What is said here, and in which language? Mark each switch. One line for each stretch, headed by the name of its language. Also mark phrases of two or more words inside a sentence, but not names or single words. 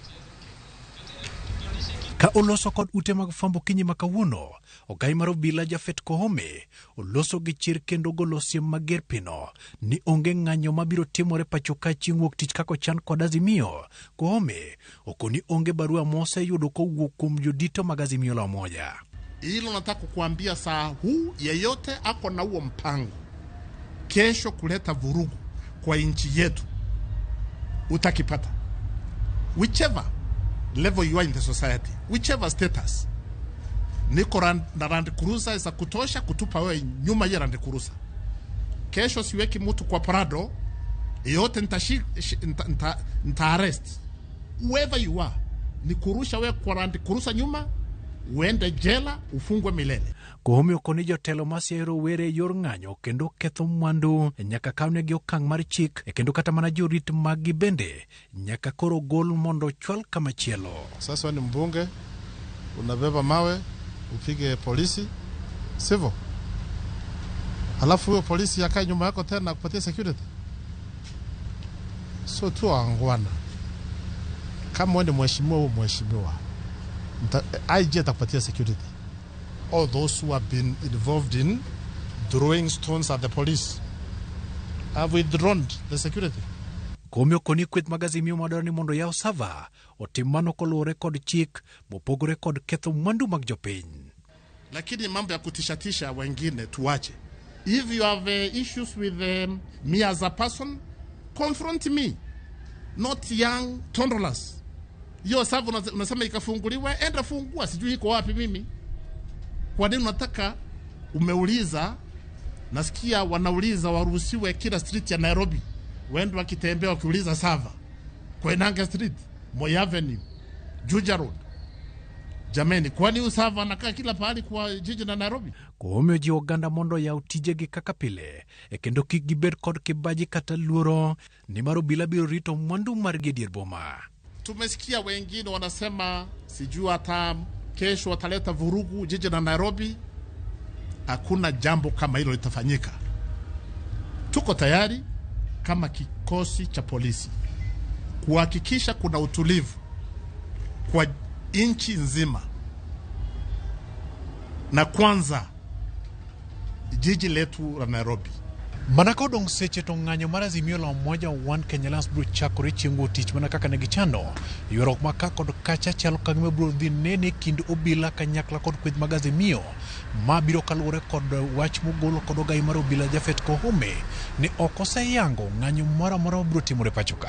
Luo (Kenya and Tanzania): Ka oloso kod ute mag fambo kinyi makawuono, ogai marobila Jafeth Kohome oloso gi chir kendo golo siem mager pino ni onge ng'anyo mabiro timore pachoka chieng' wuok tich kako chan kod Azimio. Kohome okoni onge barua mose yudo kowuok kuom jodito mag Azimio la umoja.
Swahili: Hilo nataka kukuambia saa huu, yeyote ako na huo mpango kesho kuleta vurugu kwa nchi yetu utakipata,
English: whichever level you are in the society, whichever status.
Swahili: Niko na Land Cruiser za kutosha kutupa wewe nyuma ya Land Cruiser. Kesho siweki mtu kwa Prado, yote nita arrest.
English: Whoever you are,
Swahili: ni kurusha wewe kwa Land Cruiser nyuma, uende jela, ufungwe milele.
Luo (Kenya and Tanzania): Kohome okoni jotelo masiero were yor ng'anyo kendo ketho mwandu nyaka kaune gi okang' mar chik kendo kata mana jorit magi bende nyaka koro gol mondo chwal kama chielo.
Swahili: Sasa ni mbunge, unabeba mawe upige polisi sivyo, halafu huyo polisi yakae nyuma yako tena kupatia security. So tu angwana kama wewe ni mheshimiwa IG atakupatia security.
English: All those who have been involved in throwing stones at the police have withdrawn the security.
Luo (Kenya and Tanzania): Kohome okoni kweth mag Azimio madwaro ni mondo yaw sava otimano kolure kod chik mopogore kod ketho mwandu mag jopiny.
Swahili: Lakini mambo ya kutishatisha wengine tuache.
English: If you have issues with me as a person, confront me, not young toddlers.
Swahili: Yo sava unasema ikafunguliwa, enda fungua, sijui iko wapi mimi. Kwa nini unataka umeuliza? Nasikia wanauliza waruhusiwe kila street ya Nairobi. Wendo wakitembea wakiuliza sava. Koinange Street, Moi Avenue, Juja Road. Jameni, kwani usava anakaa kila pahali kwa jiji na Nairobi?
Luo (Kenya and Tanzania): Kohome ji Uganda mondo ya utije gi kaka pile kendo kik gibed kod kibaji kata luoro ni marobila biro rito mwandu margi dier boma.
Swahili: Tumesikia wengine wanasema sijui hata kesho wataleta vurugu jiji na Nairobi. Hakuna jambo kama hilo litafanyika. Tuko tayari kama kikosi cha polisi kuhakikisha kuna utulivu kwa nchi nzima, na kwanza jiji letu la Nairobi.
Luo (Kenya and Tanzania): Manaka odong seche to ng'anyo mar Azimio la Umoja One Kenya Alliance bro chakore chieng' tich mana kaka ne gichano. Ywaruok ma ka kod kacha chalo kagima bro dhi nene kind obila kanyakla kod kweth mag Azimio ma biro kaluwore kod wach mogolo kod ogai mar obila Japhet Koome ne ok oseyango ng'anyo moro amora bro timore pacho ka.